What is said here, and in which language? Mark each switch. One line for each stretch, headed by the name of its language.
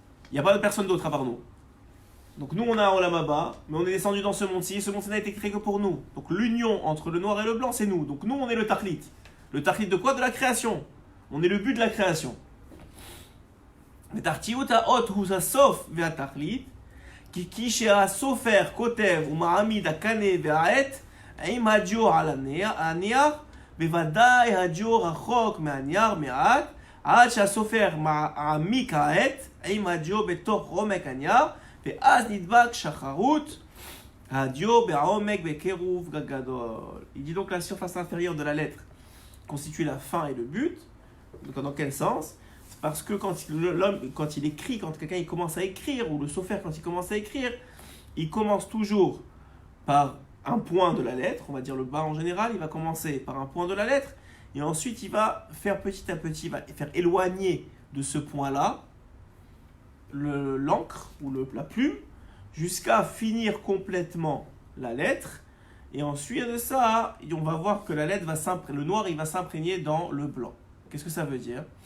French: Il n'y a pas de personne d'autre à part nous. Donc nous, on a un olam haba, mais on est descendu dans ce monde-ci. Ce monde-ci n'a été créé que pour nous. Donc l'union entre le noir et le blanc, c'est nous. Donc nous, on est le tachlit. Le tachlit de quoi? De la création. On est le but de la création.
Hebrew: Mais tartiut haot hu sasof ve'atachlit. כי שהסופר כותב ומעמיד הקנה והעט עם הדיו על הנייר, בוודאי הדיו רחוק מהנייר מעט, עד שהסופר מעמיק העט עם הדיו בתוך עומק הנייר, ואז נדבק שחרות הדיו בעומק בקירוב גדול.
French: Il dit donc la surface inférieure de la lettre constitue la fin et le but. Donc dans quel sens? Parce que quand il écrit, quand quelqu'un il commence à écrire, ou le sophère quand il commence à écrire, il commence toujours par un point de la lettre, on va dire le bas en général, il va commencer par un point de la lettre, et ensuite il va faire petit à petit, il va faire éloigner de ce point-là l'encre ou la plume, jusqu'à finir complètement la lettre, et ensuite de ça, on va voir que la lettre le noir il va s'imprégner dans le blanc. Qu'est-ce que ça veut dire?